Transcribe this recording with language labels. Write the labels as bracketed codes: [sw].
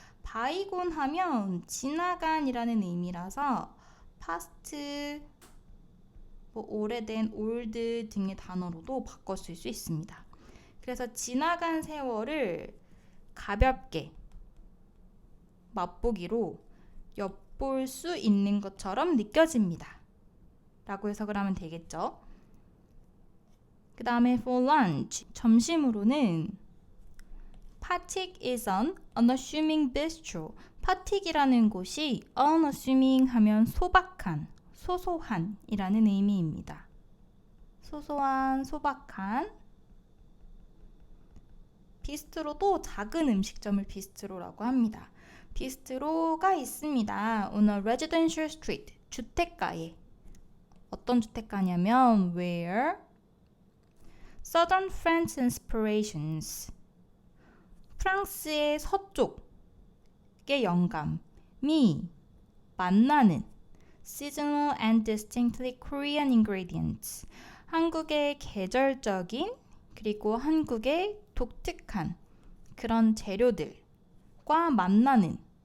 [ko] 바이곤 하면 지나간이라는 의미라서 past, 오래된, old 등의 단어로도 바꿨을 수 있습니다. 그래서 지나간 세월을 가볍게 맛보기로 엿볼 수 있는 것처럼 느껴집니다. 라고 해석을 하면 되겠죠. 그 다음에 [en] for lunch, [ko] 점심으로는 [en] Patik is an unassuming bistro. [ko] 파틱이라는 곳이 unassuming 하면 소박한, 소소한 이라는 의미입니다. 소소한, 소박한. 비스트로도 작은 음식점을 비스트로라고 합니다. 비스트로가 있습니다. [en] on a residential street, [ko] 주택가에. 어떤 주택가냐면 [en] where Southern French inspirations, [ko] 프랑스의 서쪽의 영감이 만나는 [en] seasonal and distinctly Korean ingredients, [ko] 한국의 계절적인 그리고 한국의 독특한 그런 재료들과 만나는,